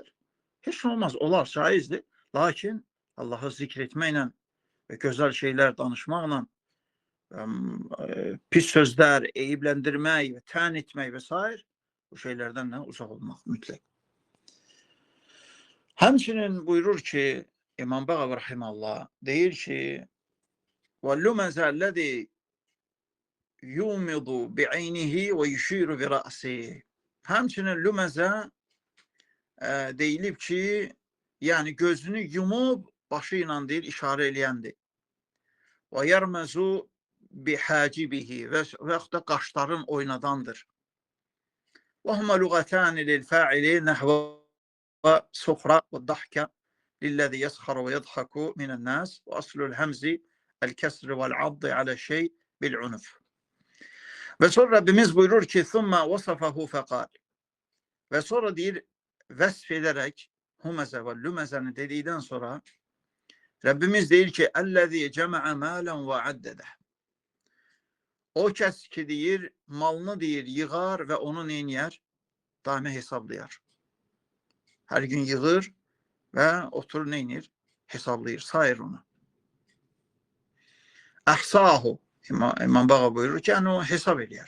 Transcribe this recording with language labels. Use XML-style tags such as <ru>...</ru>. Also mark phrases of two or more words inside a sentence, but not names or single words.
<az>Heç nə olmaz, olar, caizdir. Lakin Allahı zikr etməklə və gözəl şeylər danışmaqla pis sözlər, eybləndirmək və tən etmək və s. bu şeylərdən də uzaq olmaq mütləq. Həmçinin buyurur ki, İmam Bağavi rahimallah deyir ki,</az> <ar>وَاللُّمَزَ الَّذِي يُومِضُ بِعَيْنِهِ وَيُشِيرُ بِرَأْسِهِ.</ar> <az>Həmçinin lüməzə deyilib ki, yəni gözünü yumub başı ilə deyir, işarə eləyəndir.</az> <ar>وَيَرْمَزُ بِحَاجِبِهِ</ar> <az>və yaxud da qaşların oynadandır.</az> <ar>وَهُمَ لُغَتَانِ لِلْفَاعِلِ نَحْوَ وَسُخْرَ وَالضَّحْكَ لِلَّذِي يَسْخَرُ وَيَضْحَكُ مِنَ النَّاسِ وَأَصْلُ الْهَمْزِ الْكَسْرِ وَالْعَضِّ عَلَى الشَّيْءِ بِالْعُنُفِ.</ar> <az>Və sonra Rabbimiz buyurur ki,</az> <ar>ثُمَّ وَصَفَهُ فَقَالِ.</ar> <az>Və sonra deyir, vəsf edərək huməzə və lüməzəni dedikdən sonra Rabbimiz deyir ki,</az> <ar>اَلَّذِي جَمَعَ مَالًا وَعَدَّدَهِ.</ar> <az>O kəs ki deyir, malını deyir, yığar və onu neyniyər? Daimə hesablayar. Hər gün yığır və oturur neynir? Hesablayır, sayır onu. Əhsahu. İmam Bağa buyurur ki, yəni o hesab eləyər.</az>